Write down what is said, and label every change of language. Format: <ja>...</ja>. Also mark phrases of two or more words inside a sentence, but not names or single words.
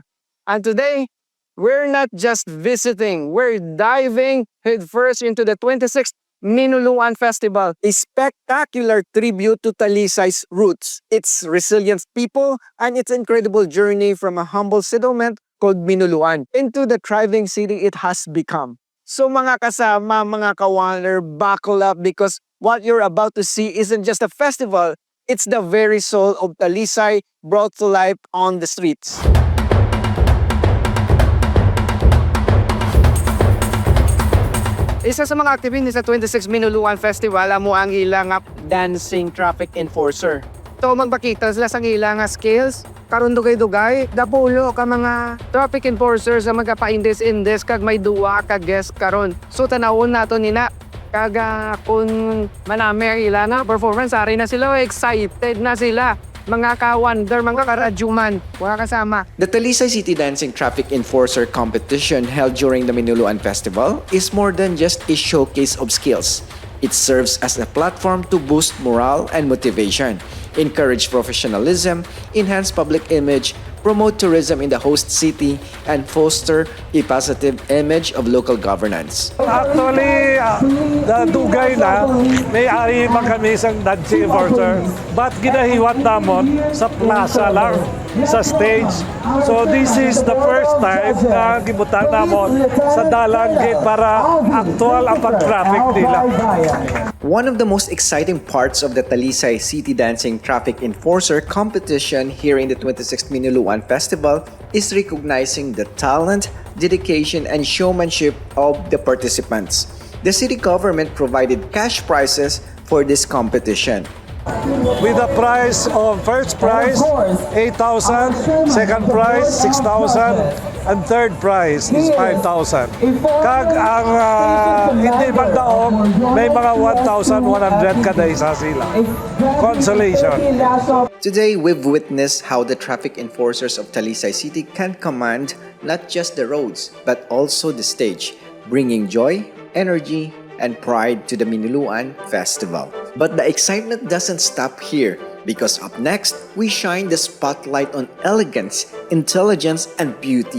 <en>And today, we're not just visiting, we're diving headfirst into the 26th Minuluan Festival, a spectacular tribute to Talisay's roots, its resilient people, and its incredible journey from a humble settlement called Minuluan into the thriving city it has become.</en> <hil>So mga kasama, mga kawander,</hil> <en>buckle up because what you're about to see isn't just a festival, it's the very soul of Talisay brought to life on the streets.</en> <hil>Isa sa mga activities sa 26 Minuluan Festival amo ang ilang</hil> <en>dancing traffic enforcer.</en> <hil>So magbakita sila sa ilang skills, karon dugay-dugay, dapulo ka mga</hil> <en>traffic enforcers</en> <hil>sa magapa-indes kag may duwa ka guest karon. So tanawon nato nina kaga kung manami ilang performance ari na sila, excited na sila. Mga ka-wonder, mga karadyuman, mga kasama.</hil> <en>The Talisay City Dancing Traffic Enforcer competition held during the Minuluan Festival is more than just a showcase of skills. It serves as a platform to boost morale and motivation, encourage professionalism, enhance public image, promote tourism in the host city, and foster a positive image of local governance. Actually,</en> <hil>dugay na, may-ari man kami isang</hil> <en>dancing enforcer,</en> <hil>but ginahiwat namon sa plaza lang, sa stage.</hil> <en>So this is the first time</en> <hil>na gibutang namon sa dalang gate para actual ang pag-traffic nila.</hil> <en>One of the most exciting parts of the Talisay City Dancing Traffic Enforcer competition here in the 26th Minuluan Festival is recognizing the talent, dedication, and showmanship of the participants. The city government provided cash prizes for this competition. With a prize of first prize 8,000, second prize 6,000, and third prize is 5,000.</en> <hil>Kag ang hindi magdaong may mga 1,100 kada isa sila.</hil> <en>Consolation. Today, we've witnessed how the traffic enforcers of Talisay City can command not just the roads, but also the stage, bringing joy, energy, and pride to the Minuluan Festival. But the excitement doesn't stop here, because up next, we shine the spotlight on elegance, intelligence, and beauty.</en>